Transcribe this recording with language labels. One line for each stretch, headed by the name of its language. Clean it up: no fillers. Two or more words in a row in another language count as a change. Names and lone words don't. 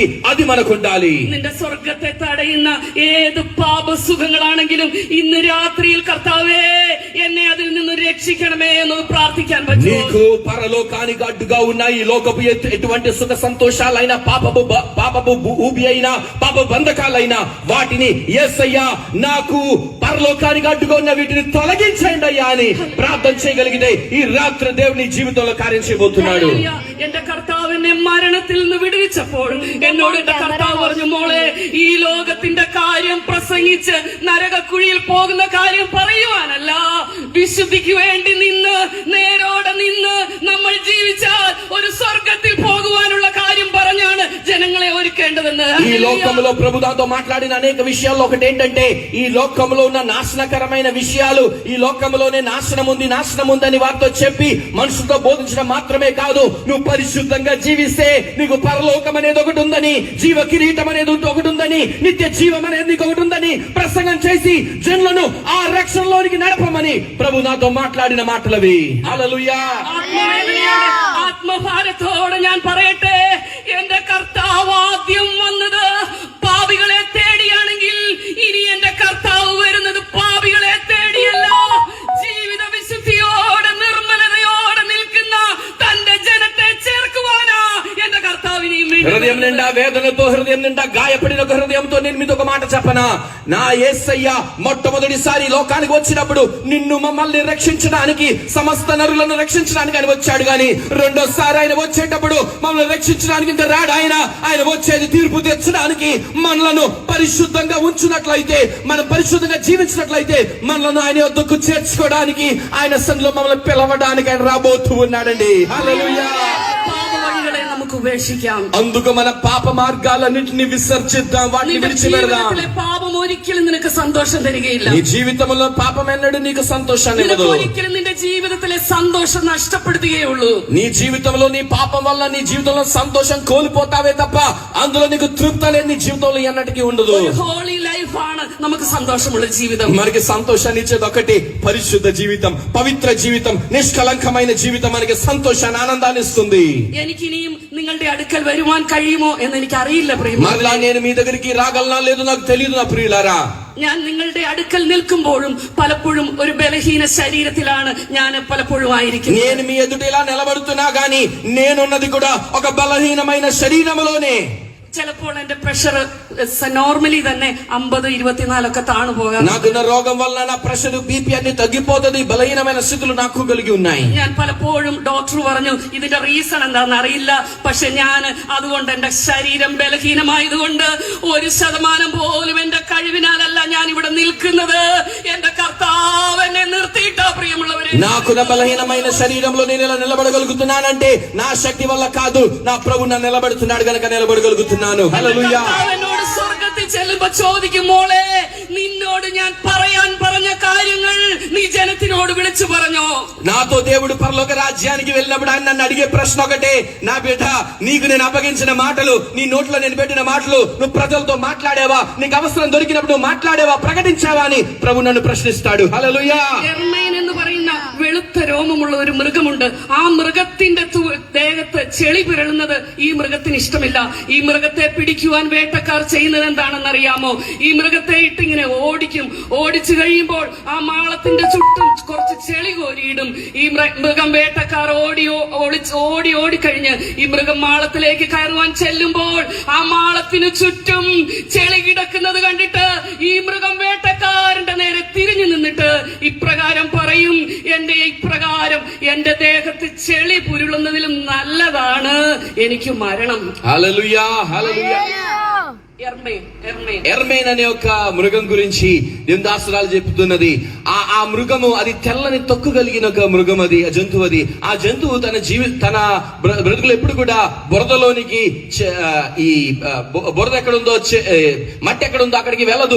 Telugu: అది మనకు ఉండాలి.
Malayalam: നിന്റെ സ്വർഗത്തെ തടയുന്ന ഏത് പാപസുഖങ്ങളാണെങ്കിലും ഇന്ന് രാത്രിയിൽ കർത്താവേ എന്നെ അതിൽ നിന്ന് രക്ഷിക്കണമേ എന്ന് പ്രാർത്ഥിക്കാൻ പറ്റും.
Telugu: నీకు పరలోకానికి అడ్డుగా ఉన్న ఈ లోకపు ఎటువంటి సుఖ సంతోషాలైనా, పాపపు ఊబి అయినా, పాప బంధకాలైనా వాటిని యేసయ్యా నాకు పరలోకానికి అడ్డుగా ఉన్న వీటిని తొలగించండి అయ్యా అని ప్రార్థన చేయగలిగితే ఈ రాత్రి దేవుని జీవితంలో కార్యం చేయబోతున్నాడు.
Malayalam: എന്റെ കർത്താവ് എന്നെ മരണത്തിൽ നിന്ന് വിടുവിച്ചപ്പോൾ എന്നോട് എന്റെ കർത്താവ് പറഞ്ഞു, മോളെ, ഈ ലോകത്തിന്റെ കാര്യം പ്രസംഗിച്ച് നരകക്കുഴിയിൽ പോകുന്ന കാര്യം പറയുവാനല്ല, വിശുദ്ധിക്ക് വേണ്ടി നിന്ന് നേരോടെ നിന്ന് നമ്മൾ ജീവിച്ചാൽ ഒരു സ്വർഗത്തിൽ പോകുവാനുള്ള കാര്യം പറഞ്ഞാണ് ജനങ്ങളെ ഒരുക്കേണ്ടതെന്ന്.
Telugu: ఈ లోకంలో ప్రభు దాంతో మాట్లాడిన అనేక విషయాల్లో ఒకటి ఏంటంటే, ఈ లోకంలో ఉన్న నాశనకరమైన విషయాలు, ఈ లోకంలోనే నాశనం ఉందని వారితో చెప్పి మనుషులతో బోధించడం మాత్రమే కాదు, నువ్వు పరిశుద్ధంగా జీవిస్తే నీకు పరలోకం అనేది ఒకటి ఉందని, జీవ కిరీటం అనేది ఒకటి ఉందని, నిత్య జీవం అనేది నీకు ఒకటి ఉందని ప్రసంగం చేసి జనులను ఆ రక్షణలోనికి నడపమని ప్రభు నాతో మాట్లాడిన మాటలవి. హల్లెలూయా.
Malayalam: ആത്മഭാരത്തോടെ ഞാൻ പറയട്ടെ, എന്റെ കർത്താവ് ആദ്യം വന്നത് പാപികളെ തേടിയാണെങ്കിൽ ഇനി എന്റെ കർത്താവ് വരുന്നത് പാപികളെ തേടിയല്ല, ജീവിത വിശുദ്ധിയോടെ നിർമ്മലതയോടെ നിൽക്കുന്ന തന്റെ ജനത്തെ ചേർക്കുവാനാ എന്റെ കർത്താവിനെയും.
Telugu: హృదయం నిండా వేదనతో, హృదయం నిండా గాయపడిన ఒక హృదయంతో నేను మీతో ఒక మాట చెప్పనా? నా యేసయ్య మొట్టమొదటిసారి లోకానికి వచ్చినప్పుడు నిన్ను మమ్మల్ని రక్షించడానికి, సమస్త నరులను రక్షించడానికి ఆయన వచ్చాడు. గాని రెండోసారి ఆయన వచ్చేటప్పుడు మమ్మల్ని రక్షించడానికి ఇంకా రాడు. ఆయన వచ్చేది తీర్పు తెచ్చడానికి. మనలను పరిశుద్ధంగా ఉంచినట్లయితే, మనం పరిశుద్ధంగా జీవించినట్లయితే మనలను ఆయన వద్దకు చేర్చుకోవడానికి, ఆయన సన్నిధిలో మమ్మల్ని పిలవడానికి ఆయన రాబోతూ ఉన్నాడండి. హల్లెలూయా.
Malayalam: നമുക്ക് ഉപേക്ഷിക്കാം.
Telugu: అందుకు మన పాప మార్గాలన్నింటినీ విసర్జిద్దాం, వాటిని విడిచిపెడదాం.
Malayalam: പാപം ഒരിക്കലും നിനക്ക് സന്തോഷം തരികയില്ല.
Telugu: నీ జీవితంలో పాపం ఎన్నడూ నీకు సంతోషాన్ని ఇవ్వదు.
Malayalam: ഒരിക്കലും നിന്റെ ജീവിതത്തിലെ സന്തോഷം നഷ്ടപ്പെടുത്തുകയുള്ളൂ.
Telugu: నీ జీవితంలో నీ పాపం వల్ల నీ జీవితంలో సంతోషం కోల్పోతావే తప్ప అందులో నీకు తృప్తి అనేది నీ జీవితంలో ఎన్నటికీ ఉండదు.
English: holy life
Malayalam: ആണ് നമുക്ക് സന്തോഷമുള്ള ജീവിതം.
Telugu: మనకి సంతోషాన్ని ఇచ్చేది ఒకటి, పరిశుద్ధ జీవితం, పవిత్ర జీవితం, నిష్కలంకమైన జీవితం మనకి సంతోషాన్ని, ఆనందాన్ని ఇస్తుంది.
Malayalam: എനിക്കിനിയും നിങ്ങളുടെ അടുക്കൽ വരുവാൻ കഴിയുമോ എന്ന് എനിക്ക് അറിയില്ല പ്രിയമുള്ളവരെ.
Telugu: మరలా నేను మీ దగ్గరికి రాగలనా లేదో నాకు తెలియదు నా ప్రియులారా.
Malayalam: ഞാൻ നിങ്ങളുടെ അടുക്കൽ നിൽക്കുമ്പോഴും പലപ്പോഴും ഒരു ബലഹീന ശരീരത്തിലാണ് ഞാൻ പലപ്പോഴും ആയിരിക്കുന്നത്.
Telugu: నేను మీ ఎదుట ఇలా నిలబడుతున్నా గానీ నేనున్నది కూడా ఒక బలహీనమైన శరీరములోనే.
Malayalam: ചിലപ്പോൾ എന്റെ പ്രഷർ നോർമലി തന്നെ 50-24
Telugu: తాను పోగా నాకున్న రోగం వల్ల నా
English: pressure BP
Telugu: అన్ని తగ్గిపోతుంది. బలహీనమైన స్థితులు నాకు కలిగి ఉన్నాయి.
Malayalam: ഞാൻ പലപ്പോഴും ഡോക്ടർ പറഞ്ഞു ഇതിന്റെ റീസൺ എന്താണെന്ന് അറിയില്ല, പക്ഷെ ഞാൻ അതുകൊണ്ട് എന്റെ ശരീരം ബലഹീനമായതുകൊണ്ട് 1% പോലും എന്റെ കഴിവിനാലല്ല ഞാൻ ഇവിടെ നിൽക്കുന്നത്. എന്റെ കർത്താവ് എന്നെ നിർത്തിയിട്ടാ പ്രിയമുള്ളവരെ.
Telugu: నాకున్న బలహీనమైన శరీరంలో నేను ఇలా నిలబడగలుగుతున్నానంటే నా శక్తి వల్ల కాదు, నా ప్రభు నన్ను నిలబెడుతున్నాడు గనక నిలబడగలుగుతున్నాను. హల్లెలూయా.
Malayalam: എന്നോട് സ്വർഗത്തിൽ ചെല്ലുമ്പോ ചോദിക്കും, മോളെ നിന്നോട് ഞാൻ പറയാൻ പറഞ്ഞ കാര്യങ്ങൾ നീ జనతినోడు విളിച്ചു പറഞ്ഞോ?
Telugu: నాతో దేవుడు పరలోక రాజ్యానికి వెళ్ళినప్పుడు ఆయన నన్ను అడిగే ప్రశ్న ఒకటే, నా బిడ్డ నీకు నేను అప్పగించిన మాటలు, నీ నోట్లో నేను పెట్టిన మాటలు నువ్వు ప్రజలతో మాట్లాడావా? నీకు అవసరం దొరికినప్పుడు నువ్వు మాట్లాడావా, ప్రకటించావా అని ప్రభు నన్ను ప్రశ్నిస్తాడు. హల్లెలూయా.
Malayalam: എർമൈൻ എന്ന് പറയുന്ന വെളുത്ത രോമമുള്ള ഒരു മൃഗമുണ്ട്. ആ മൃഗത്തിന്റെ ദേഹത്ത് ചെളി പിരളുന്നത് ഈ മൃഗത്തിന് ഇഷ്ടമില്ല. ഈ മൃഗത്തെ പിടിക്കുവാൻ വേട്ടക്കാർ ചെയ്യുന്നത് എന്താണെന്നറിയാമോ? ഈ മൃഗത്തെ ഇട്ടിങ്ങനെ ഓടിക്കും. ഓടിച്ചു കഴിയുമ്പോൾ ആ മാളത്തിന്റെ ചുറ്റും കുറച്ച് ചെളി കോരിയിടും. ഈ മൃഗം വേട്ടക്കാർ ഓടിക്കഴിഞ്ഞ് ഈ മൃഗം മാളത്തിലേക്ക് കയറുവാൻ ചെല്ലുമ്പോൾ ആ മാളത്തിന് ചുറ്റും ചെളി കിടക്കുന്നത് കണ്ടിട്ട് ഈ മൃഗം വേട്ടക്കാരന്റെ നേരെ തിരിഞ്ഞു നിന്നിട്ട് ഇപ്രകാരം പറയും, ഇപ്രകാരം എന്റെ ദേഹത്ത് ചെളി പുരുളുന്നതിലും നല്ലതാണ് എനിക്ക് മരണം.
Telugu: హల్లెలూయా. హల్లెలూయా. ఎర్మైన్ అనే ఒక మృగం గురించి దాసురాలు చెప్తున్నది. ఆ మృగము అది తెల్లని తొక్కు కలిగిన ఒక మృగం, అది ఆ జంతువు. ఆ జంతువు తన బ్రతుకులు ఎప్పుడు కూడా బురదలోనికి, ఈ బురద ఎక్కడుందో మట్టి ఎక్కడుందో అక్కడికి వెళ్ళదు.